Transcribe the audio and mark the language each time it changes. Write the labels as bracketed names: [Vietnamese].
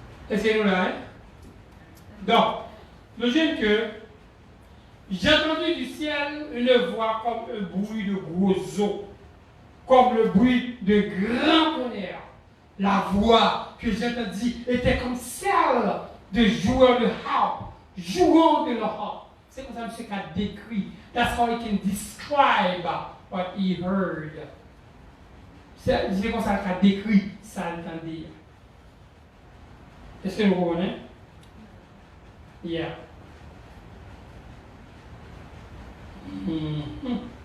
[French] Est-ce que nous là, hein? Donc, nous disons que j'ai entendu du ciel une voix comme un bruit de gros eaux, comme le bruit de grands tonnerres. La voix que j'ai entendue était comme celle de joueurs de harpe, jouant de leur harpe. C'est comme ça que M. a décrit. [English] That's how he can describe what he heard. [French] C'est comme ça qu'il a décrit ça entendait. Est-ce que vous comprenez? Yeah. Mm-hmm.